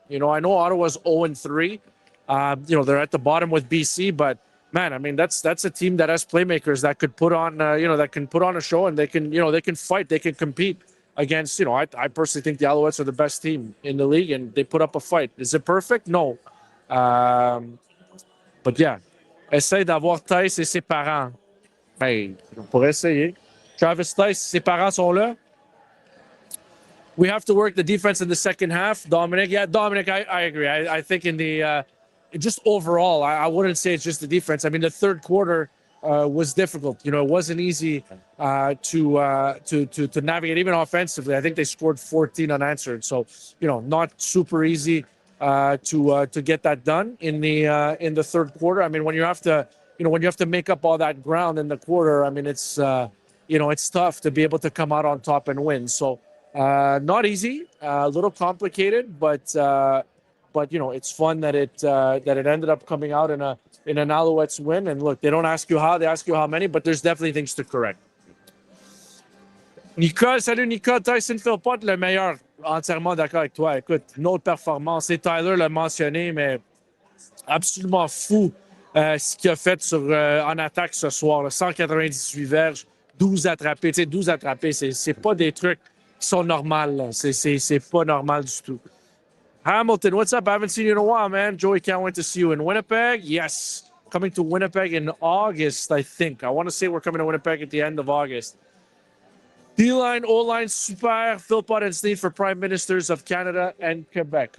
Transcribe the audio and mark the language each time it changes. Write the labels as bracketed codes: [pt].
[en] I know Ottawa's 0-3. They're at the bottom with BC, but man, I mean that's a team that has playmakers that could put on that can put on a show, and they can fight, they can compete against. I personally think the Alouettes are the best team in the league, and they put up a fight. Is it perfect? No. But yeah, [fr] essaye d'avoir Tice et ses parents. Ben, on pourrait essayer. Travis Tice, ses parents sont là. [en] we have to work the defense in the second half. Dominic, yeah, Dominic, I agree. I think in the just overall, I wouldn't say it's just the defense. I mean, the third quarter was difficult. You know, it wasn't easy to navigate even offensively. I think they scored 14 unanswered, so you know, not super easy to get that done in the third quarter. I mean, when you have to make up all that ground in the quarter, I mean, it's it's tough to be able to come out on top and win. So not easy, a little complicated, but you know, it's fun that it ended up coming out in an Alouettes win. And look, they don't ask you how, they ask you how many, but there's definitely things to correct. [fr] Nicole, salut Nicole. Tyson Philpott, le meilleur. Entièrement d'accord avec toi. Écoute, une autre performance. Et Tyler l'a mentionné, mais absolument fou ce qu'il a fait en attaque ce soir. Là. 198 verges, 12 attrapés. Tu sais, 12 attrapés, c'est pas des trucs qui sont normaux. C'est pas normal du tout. [en] Hamilton, what's up? I haven't seen you in a while, man. Joey, can't wait to see you in Winnipeg. Yes, coming to Winnipeg in August, I think. I want to say we're coming to Winnipeg at the end of August. D-line, O-line, super. Philpott and Sneed for Prime Ministers of Canada and Quebec.